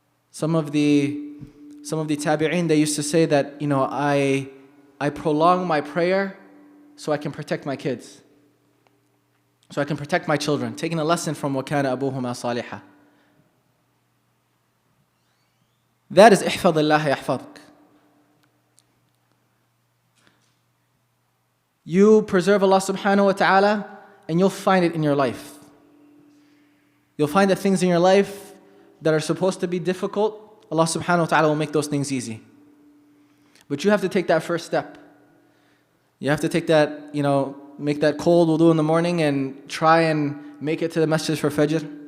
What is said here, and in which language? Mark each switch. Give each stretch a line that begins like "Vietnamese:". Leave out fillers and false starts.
English: Some of the tabi'een, they used to say that, I prolong my prayer so I can protect my kids, so I can protect my children, taking a lesson from
Arabic: وَكَانَ أَبُوهُمَا صَالِحًا.
English: That is
Arabic: احفظ الله يحفظك.
English: You preserve Allah subhanahu wa ta'ala, and you'll find it in your life. You'll find that things in your life that are supposed to be difficult, Allah subhanahu wa ta'ala will make those things easy. But you have to take that first step. You have to take that, make that cold wudu in the morning and try and make it to the masjid for Fajr.